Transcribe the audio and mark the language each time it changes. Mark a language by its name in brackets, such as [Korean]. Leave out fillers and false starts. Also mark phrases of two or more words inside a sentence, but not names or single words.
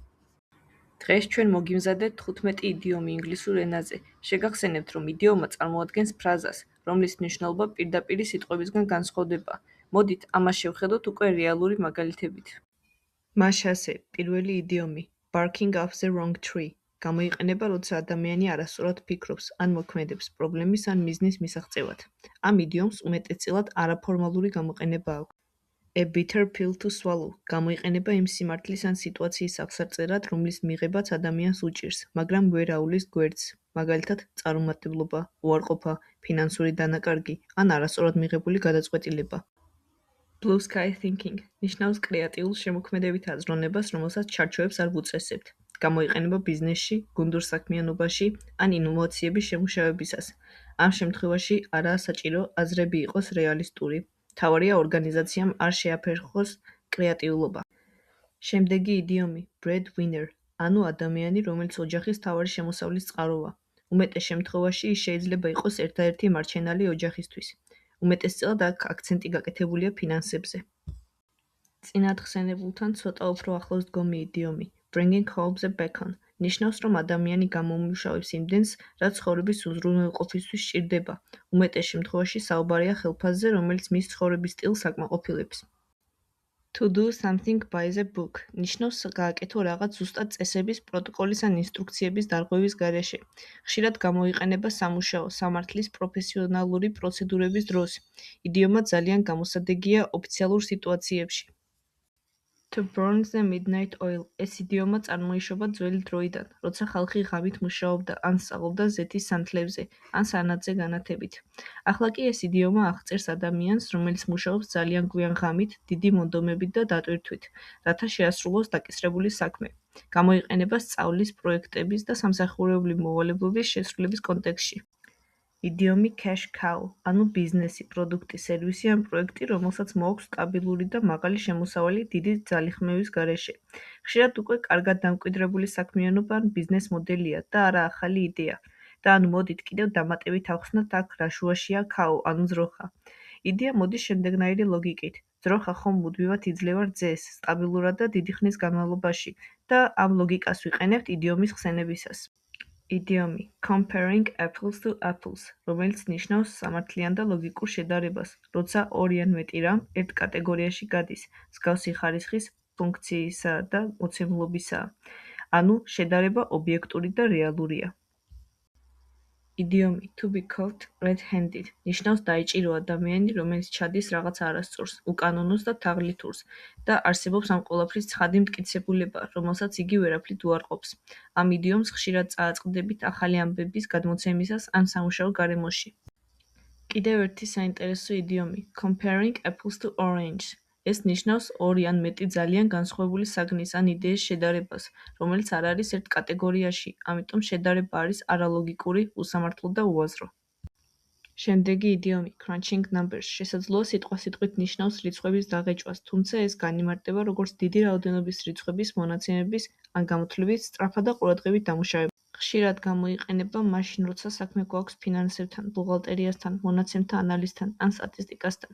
[Georgian] დღეს ჩვენ მოგიმზადეთ 15 იდიომი ინგლისურ ენაზე. შეგახსენებთ, რომ იდიომა წარმოადგენს ფრაზას, რომლის მნიშვნელობა პირდაპირი სიტყვებისგან განსხვავდება. მოდით, ამას შევხედოთ უკვე რეალური მაგალითებით. მაშასე, პირველი იდიომი, [English] barking up the wrong tree. [Georgian] გამოიყენება, როცა ადამიანი არასწორად ფიქრობს, ან მოქმედებს პრობლემის ან მიზნის მისაღწევად. ამ იდიომს უმეტესწილად არაფორმალური გამოყენება აქვს. [English] A bitter pill to swallow. [Georgian] გამოიყენება იმ სიმართლის ან სიტუაციის აღსარწერად, რომლის მიღებაც ადამიანს უჭირს, მაგრამ ვერ აულის გვერდს, მაგალითად, წარუმატებლობა, უარყოფა, ფინანსური დანაკარგი ან არასწორად მიღებული გადაწყვეტილება. [English] Blue sky thinking [Georgian] ნიშნავს კრეატიულ შემოქმედებით აზროვნებას, რომელსაც ჩარჩოებს არ ვუწესებთ. გამოიყენება ბიზნესში, გუნდურ საქმიანობაში ან ინოვაციების შემუშავებისას. ამ შემთხვევაში არაა საჭირო აზრები იყოს რეალისტური. მთავარია ორგანიზაციამ არ შეაფერხოს კრეატიულობა. შემდეგი იდიომი, breadwinner, ანუ ადამიანი, რომელიც ოჯახის მთავარი შემოსავლის წყაროა. უმეტეს შემთხვევაში ის შეიძლება იყოს ერთადერთი მარჩენალი ოჯახისთვის. უმეტესწილად აქ აქცენტი გაკეთებულია ფინანსებზე. წინადხსენებულთან ცოტა უფრო ახლოს დგომი იდიომი, [English] bringing home the bacon, [Georgian] ნიშნავს, რომ ადამიანი გამოუმუშავებს იმდენს, რაც ცხოვრების უზრუნველყოფისთვის სჭირდება. უმეტეს შემთხვევაში საუბარია ხელფასზე, რომელიც მის ცხოვრების სტილს აკმაყოფილებს. [English] To do something by the book [Georgian] ნიშნავს გააკეთო რაღაც ზუსტად წესების, პროტოკოლის ან ინსტრუქციების დარღვევის გარეშე. ხშირად გამოიყენება სამუშაო, სამართლის პროფესიონალური პროცედურების დროს. იდიომა ძალიან გამოსადეგია ოფიციალურ სიტუაციებში. [English] To burn the midnight oil [Georgian] ეს იდიომა წარმოიშობა ძველი დროიდან, როცა ხალხი ღამით მუშაობდა ან სწავლობდა ზეთის სანთლებზე, ან სანათზე განათებით. ახლა კი ეს იდიომა აღწერს ადამიანს, რომელიც მუშაობს ძალიან გვიან ღამით, დიდი მონდომებით და დატვირთვით, რათა შეასრულოს დაკისრებული საქმე. გამოიყენება სწავლის, პროექტების და სამსახურეობრივი მოვალეობების შესრულების კონტექსტში. [English] იდიომი cash cow, [Georgian] ანუ ბიზნესი, პროდუქტი, სერვისი ან პროექტი, რომელსაც მოაქვს სტაბილური და მაღალი შემოსავალი დიდი ძალიხმევის გარეშე. ხშირად უკვე კარგად დამკვიდრებული საქმიანობა ან ბიზნეს მოდელია და არა ახალი იდეა. და ანუ მოდით კიდევ დამატებით ავხსნათ აქ რა შუაშია cow, ანუ ძროხა. იდეა მოდის შემდეგნაირი ლოგიკით. ძროხა ხომ მუდმივად იძლევა რძეს, სტაბილურად და დიდი ხნის განმავლობაში და ამ ლოგიკას ვიყენებთ იდიომის ხსენებისას. [English] იდიომი comparing apples to apples, [Georgian] რომელიც ნიშნავს სამართლიან და ლოგიკურ შედარებას, როცა ორი ან მეტი რამ ერთ კატეგორიაში გადის, მსგავსი ხარისხის, ფუნქციისა და მოცემულობისაა. ანუ შედარება ობიექტური და რეალურია. იდიომი [English] to be caught red-handed [Georgian] ნიშნავს დაიჭირო ადამიანი, რომელიც ჩადის რაღაც არასწორს, უკანონოს და თაღლითურს და არსებობს ამ ყველაფრის ცხადი მტკიცებულება, რომელსაც იგი ვერაფრით უარყოფს. ამ იდიომს ხშირად წააწყდებით ახალი ამბების გადმოცემისას ან სამუშაო გარემოში. კიდევ ერთი საინტერესო იდიომი [English] comparing apples to oranges [Georgian] ეს ნიშნავს ორი ან მეტი ძალიან განსხვავებული საგნის ან იდეის შედარებას, რომელიც არ არის ერთ კატეგორიაში, ამიტომ შედარება არის არალოგიკური, უსამართლო და უაზრო. შემდეგი იდიომი [English] crunching numbers [Georgian] შესაძლოა სიტყვასიტყვით ნიშნავს რიცხვების დაღეჭვას, თუმცა ეს განიმარტება როგორც დიდი რაოდენობის რიცხვების მონაცემების ან გამოთვლების სწრაფად და ყურადღებით დამუშავება. ხშირად გამოიყენება მაშინ, როცა საქმე გვაქვს ფინანსებთან, ბუღალტერიასთან, მონაცემთა ანალიზთან ან სტატისტიკასთან.